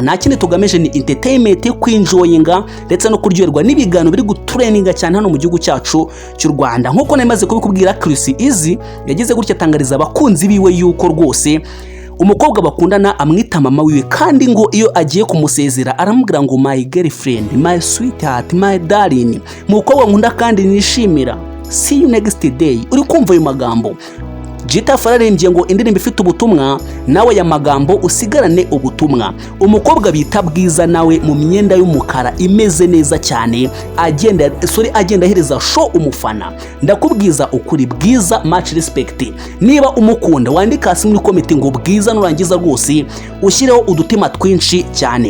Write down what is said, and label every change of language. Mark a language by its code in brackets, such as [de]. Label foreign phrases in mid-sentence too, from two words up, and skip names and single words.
[rw] Nta kindi tugamije ni entertainment, kwinjoyinga ndetse no kuryoherwa n'ibiganiro biri gutrendinga cyane hano mu gihugu cyacu cy'u Rwanda. Nkuko namaze kubikubwira, Chris Easy yagize gutya atangariza abakunzi biwe yuko rwose umukobwa bakundana amwita mama wiwe, kandi ngo iyo agiye kumusezera aramubwira ngo [en] my girlfriend, my sweetheart, my darling, [rw] mukobwa nkunda kandi nishimira, [en] see you next day. [rw] Uri kumva ayo magambo? Jita fararembye ngo indirimbo ifite ubutumwa, nawe ya magambo usigarane ubutumwa. Umukobwa bita Bwiza nawe mu myenda y'umukara imeze neza cyane, agenda ahereza show umufana. Ndakubwiza ukuri, Bwiza [en] much respect. [rw] Niba umukunda wandika hasi muri comment ngo Bwiza nurangiza rwose ushyireho udutima twinshi cyane.